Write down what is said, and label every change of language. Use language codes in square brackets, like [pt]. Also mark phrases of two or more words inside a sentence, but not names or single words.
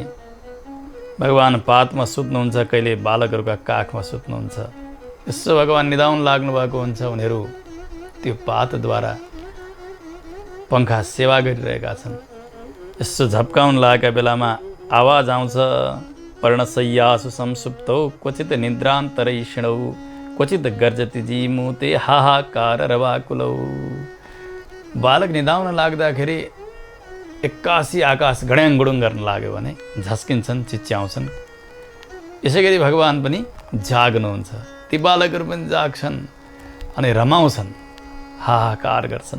[ne] भगवान पातमा सुत्नुहुन्छ, कहिले बालकहरूका काखमा सुत्नुहुन्छ। यसो भगवान निदाउन लाग्नु भएको हुन्छ, उनीहरू त्यो पातद्वारा पङ्खा सेवा गरिरहेका छन्। यसो झप्काउन लागेका बेलामा आवाज आउँछ, [sa] पर्णशय्यासु संसुप्तौ क्वचित निद्रान्तरैषिणौ क्वचित गर्जति जीमुते हाहाकार रवाकुलौ। [ne] बालक निदाउन लाग्दाखेरि एक्कासी आकाश घड्याङ गुडुङ गर्न लाग्यो भने झस्किन्छन्, चिच्याउँछन्। यसै गरी भगवान पनि जाग्नुहुन्छ। ती बालकहरू पनि जाग्छन् अनि रमाउँछन्, हाहाकार गर्छन्।